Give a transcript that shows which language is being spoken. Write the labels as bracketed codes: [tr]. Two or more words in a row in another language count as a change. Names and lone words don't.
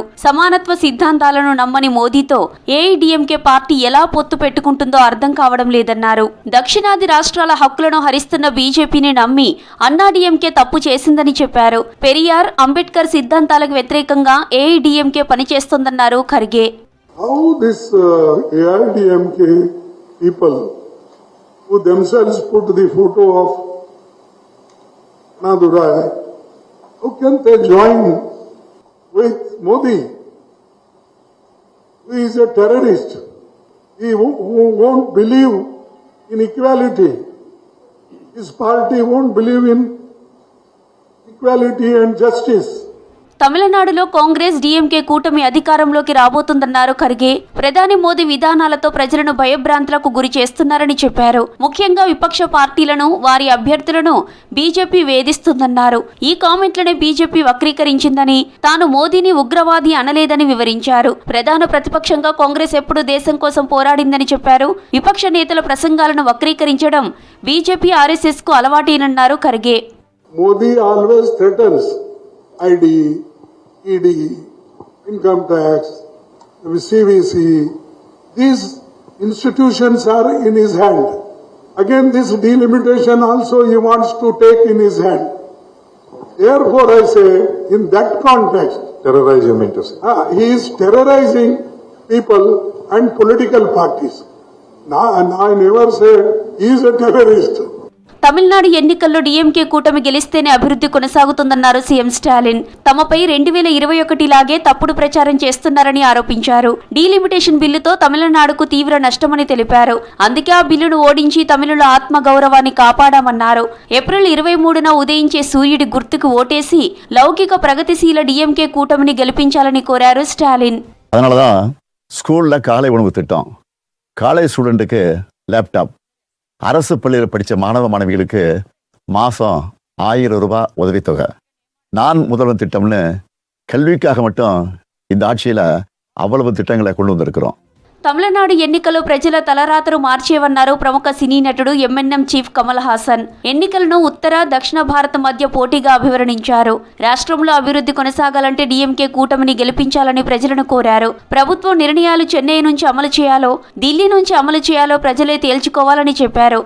[te] సమానత్వ సిద్ధాంతాలను నమ్మని మోదీతో ఏఐడీఎంకే పార్టీ ఎలా పొత్తు పెట్టుకుంటుందో అర్థం కావడం లేదన్నారు. దక్షిణాది రాష్ట్రాల హక్కులను హరిస్తున్న బీజేపీని నమ్మి అన్నాడీఎంకే తప్పు చేసిందని చెప్పారు. పెరియార్, అంబేద్కర్ సిద్ధాంతాలకు వ్యతిరేకంగా ఏఐడీఎంకే పనిచేస్తోందన్నారు ఖర్గే. [en] How this AIDMK people who themselves put the photo of Nadurai, how can they join with Modi, who is a terrorist, who won't believe in equality. His party won't believe in equality and justice. [te] తమిళనాడులో కాంగ్రెస్ డీఎంకే కూటమి అధికారంలోకి రాబోతుందన్నారు ఖర్గే. ప్రధాని మోదీ విధానాలతో ప్రజలను భయభ్రాంతులకు గురి చేస్తున్నారని చెప్పారు. ముఖ్యంగా విపక్ష పార్టీలను, వారి అభ్యర్థులను బీజేపీ వేధిస్తుందన్నారు. ఈ కామెంట్లనే బీజేపీ వక్రీకరించిందని, తాను మోదీని ఉగ్రవాది అనలేదని వివరించారు. ప్రధాన ప్రతిపక్షంగా కాంగ్రెస్ ఎప్పుడూ దేశం కోసం పోరాడిందని చెప్పారు. విపక్ష నేతల ప్రసంగాలను వక్రీకరించడం బీజేపీ, ఆర్ఎస్ఎస్ కు అలవాటేనన్నారు ఖర్గే. [en] Modi always threatens ID, ED, income tax, CVC, these institutions are in his hand. Again, this delimitation also he wants to take in his hand. Therefore, I say, in that context, terrorize him into saying. He is terrorizing people and political parties. I never said he is a terrorist. [te] తమిళనాడు ఎన్నికల్లో డీఎంకే కూటమి గెలిస్తేనే అభివృద్ధి కొనసాగుతుందన్నారు సీఎం స్టాలిన్. తమపై 2021 లాగే తప్పుడు ప్రచారం చేస్తున్నారని ఆరోపించారు. డీలిమిటేషన్ బిల్లుతో తమిళనాడుకు తీవ్ర నష్టమని తెలిపారు. అందుకే ఆ బిల్లును ఓడించి తమిళుల ఆత్మ గౌరవాన్ని కాపాడామన్నారు. ఏప్రిల్ 23న ఉదయించే సూర్యుడి గుర్తుకు ఓటేసి లౌకిక ప్రగతిశీల డీఎంకే కూటమిని గెలిపించాలని కోరారు స్టాలిన్. [ta] அதனாலதான் ஸ்கூல்ல காலை உணவு திட்டம், காலேஜ் ஸ்டூடெண்ட்டுக்கு லேப்டாப், அரசு பள்ளியில் படித்த மாணவ மாணவிகளுக்கு மாதம் 1000 ரூபாய் உதவித்தொகை, நான் முதல்வன் திட்டம்னு கல்விக்காக மட்டும் இந்த ஆட்சியில் அவ்வளவு திட்டங்களை கொண்டு வந்திருக்கிறோம். [te] తమిళనాడు ఎన్నికల్లో ప్రజల తలరాతరు మార్చేవన్నారు ప్రముఖ సినీ నటుడు ఎంఎన్ఎం చీఫ్ కమల్ హాసన్. ఎన్నికలను ఉత్తర దక్షిణ భారత మధ్య పోటీగా అభివర్ణించారు. రాష్ట్రంలో అభివృద్ధి కొనసాగాలంటే డీఎంకే కూటమిని గెలిపించాలని ప్రజలను కోరారు. ప్రభుత్వం నిర్ణయాలు చెన్నై నుంచి అమలు చేయాలో ఢిల్లీ నుంచి అమలు చేయాలో ప్రజలే తేల్చుకోవాలని చెప్పారు.